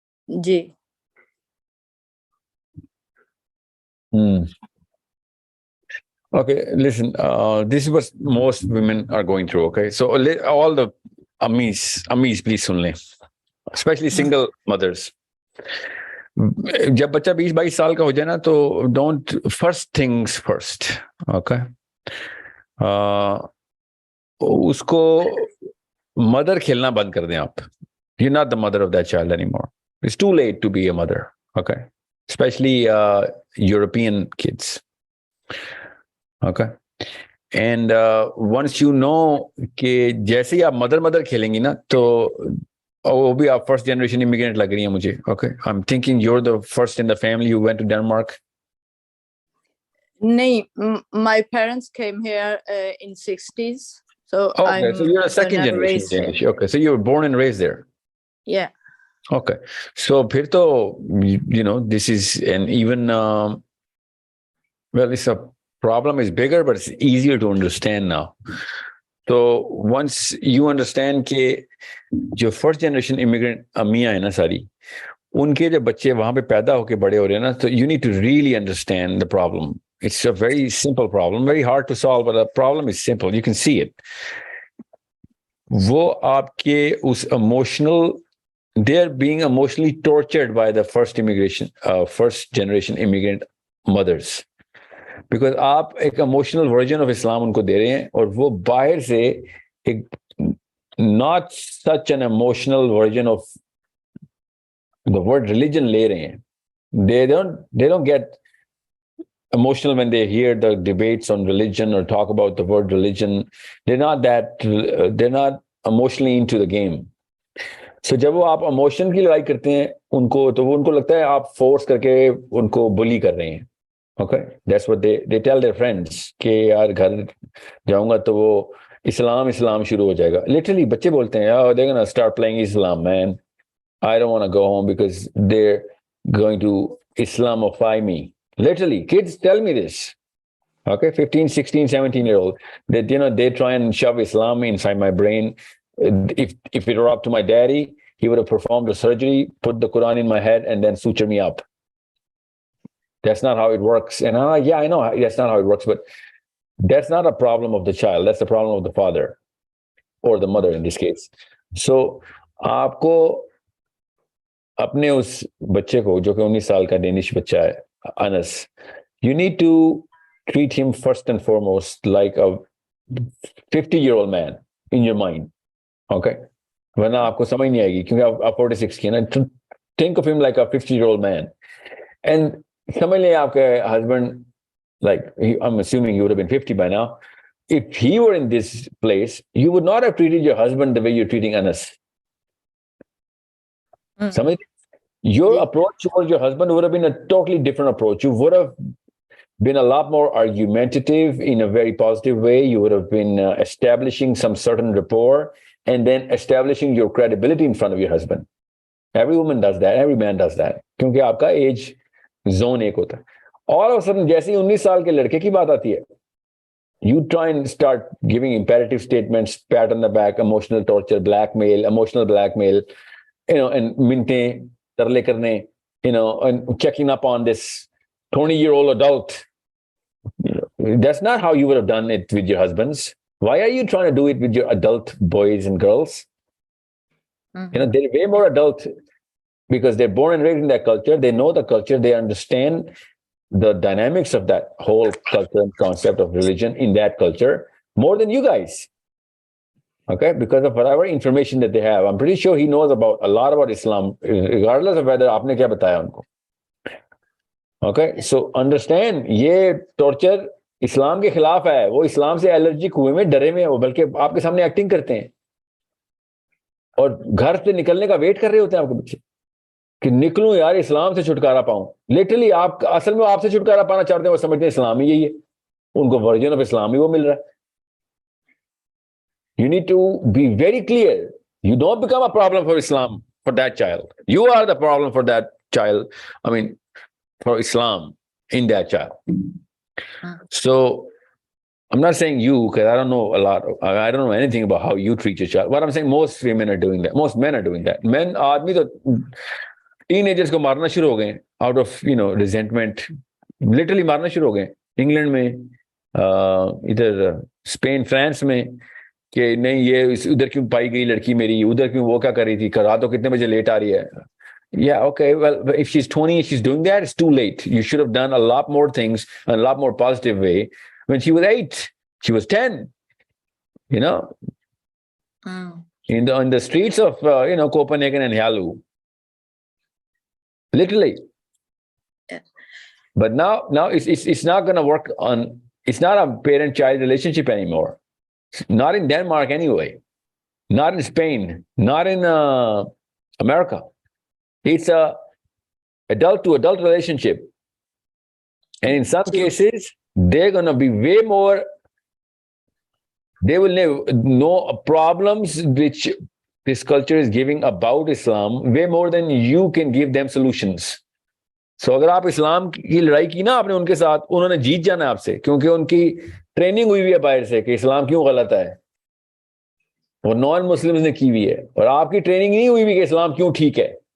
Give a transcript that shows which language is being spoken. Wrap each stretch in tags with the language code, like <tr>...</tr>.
<hi>Ji.</hi> <en>Okay, listen, this is what most women are going through, okay? So all the ammis, please</en> <hi>सुन लें,</hi> <en>especially single mothers.</en> <hi>जब बच्चा 20-22 साल का हो जाए ना, तो</hi> <en>don't, first things first, okay?</en> <hi>उसको मदर खेलना बंद कर दें आप.</hi> <en>You're not the mother of that child anymore. It's too late to be a mother, okay? Especially European kids. Okay, and once you know</en> <hi>कि जैसे ही आप मदर खेलेंगी ना, तो वो भी आप फर्स्ट जनरेशन इमिग्रेंट लग रही है मुझे.</hi> <en>Okay, I'm thinking you're the first in the family who went to Denmark.</en> <hi>नहीं,</hi> <en>my parents came here in 60s, so okay, so you're a second generation Danish. Okay, so you were born and raised there. Yeah. Okay, so</en> <hi>फिर तो</hi> <en>you know this is an even well, it's a problem is bigger, but it's easier to understand now. So once you understand</en> <hi>कि जो first generation immigrant अम्मियां है ना सारी, उनके जब बच्चे वहां पे पैदा होके बड़े हो रहे हैं ना, तो</hi> <en>you need to really understand the problem. It's a very simple problem, very hard to solve, but the problem is simple. You can see it.</en> <hi>वो आपके उस</hi> <en>emotional, they're being emotionally tortured by the first generation immigrant mothers. Because</en> <hi>आप एक emotional version of Islam उनको दे रहे हैं, और वो बाहर से एक</hi> <en>not such an emotional version of the word religion</en> <hi>ले रहे हैं.</hi> <en>they don't get emotional when they hear the debates on religion or talk about the word religion. They're not emotionally into the game.</en> <hi>So जब वो आप emotion की लड़ाई करते हैं उनको, तो वो उनको लगता है आप फोर्स करके उनको बुली कर रहे हैं.</hi> <en>Okay, that's what they tell their friends</en> <hi>कि यार घर जाऊंगा तो वो इस्लाम शुरू हो जाएगा.</hi> <en>Literally</en> <hi>बच्चे बोलते हैं,</hi> <en>oh, they're gonna start playing Islam, man. I don't want to go home because they're going to Islamify me. Literally, kids tell me this. Okay, 15, 16, 17-year-old, that they try and shove Islam inside my brain. If it were up to my daddy, he would have performed a surgery, put the Quran in my head, and then suture me up. That's not how it works. And I'm like, yeah, I know that's not how it works, but that's not a problem of the child. That's the problem of the father or the mother in this case. So</en> <hi>आपको अपने उस बच्चे को जो कि 19 साल का Danish बच्चा है,</hi> <en>Anas, you need to treat him first and foremost like a 50-year-old man in your mind. Okay?</en> <hi>वरना आपको समझ नहीं आएगी क्योंकि आप 46 की है ना.</hi> <en>Think of him like a 50-year-old man. And</en> <hi>समझ लें आपके</hi> <en>husband, like I'm assuming you would have been 50 by now. If he were in this place, you would not have treated your husband the way you're treating Anas.</en> <hi>Samajh?</hi> <en>Your approach towards your husband would have been a totally different approach. You would have been a lot more argumentative in a very positive way. You would have been establishing some certain rapport and then establishing your credibility in front of your husband. Every woman does that. Every man does that.</en> <hi>क्योंकि आपका age zone एक होता है.</hi> <en>All of a sudden,</en> <hi>जैसे 19 साल के लड़के की बात आती है,</hi> <en>you try and start giving imperative statements, pat on the back, emotional torture, blackmail, emotional blackmail, and</en> <hi>minte, tarle karne,</hi> <en>and checking up on this 20-year-old adult. That's not how you would have done it with your husbands. Why are you trying to do it with your adult boys and girls? They're way more adult because they're born and raised in that culture. They know the culture. They understand the dynamics of that whole culture and concept of religion in that culture more than you guys. Okay, because of whatever information that they have. I'm pretty sure he knows about a lot about Islam, regardless of whether</en> <hi>आपने क्या बताया उनको.</hi> <en>Okay, so understand,</en> <hi>ये torture इस्लाम के खिलाफ है. वो इस्लाम से एलर्जिक हुए में, डरे में, वो बल्कि आपके सामने एक्टिंग करते हैं और घर से निकलने का वेट कर रहे होते हैं आपके बच्चे कि निकलूं यार, इस्लाम से छुटकारा पाऊं. लिटरली आप असल में आपसे छुटकारा पाना चाहते हैं, वो समझते हैं इस्लाम ही यही है, उनको वर्जन ऑफ इस्लाम ही वो मिल रहा है.</hi> <en>You need to be very clear. You don't become a problem for Islam for that child. You are the problem for that child. I mean, for Islam in that child. So I'm not saying you, because I don't know a lot. I don't know anything about how you treat your child. What I'm saying, most women are doing that. Most men are doing that.</en> <hi>Men, आदमी तो teenagers को मारना शुरू हो गए</hi> <en>out of resentment.</en> <hi>Literally मारना शुरू हो गए. इंग्लैंड में, इधर स्पेन, फ्रांस में, कि नहीं ये उधर क्यों पाई गई लड़की मेरी, उधर क्यों वो क्या कर रही थी, रात को कितने बजे लेट आ रही है.</hi> <en>Yeah, okay, well, if she's 20, she's doing that, it's too late. You should have done a lot more things in a lot more positive way when she was 8, she was 10, in the streets of Copenhagen and Yalu, literally. Yeah. But now it's not going to work on. It's not a parent-child relationship anymore. Not in Denmark anyway. Not in Spain. Not in America. It's a adult-to-adult relationship. And in some cases, they're going to be way more, they will know problems which this culture is giving about Islam way more than you can give them solutions.</en> <hi>So अगर आप इस्लाम की लड़ाई की ना आपने उनके साथ, उन्होंने जीत जाना आपसे, क्योंकि उनकी ट्रेनिंग हुई हुई है बाहर से कि इस्लाम क्यों गलत है, और नॉन मुस्लिम्स ने की हुई है, और आपकी ट्रेनिंग नहीं हुई हुई कि इस्लाम क्यों ठीक है.</hi>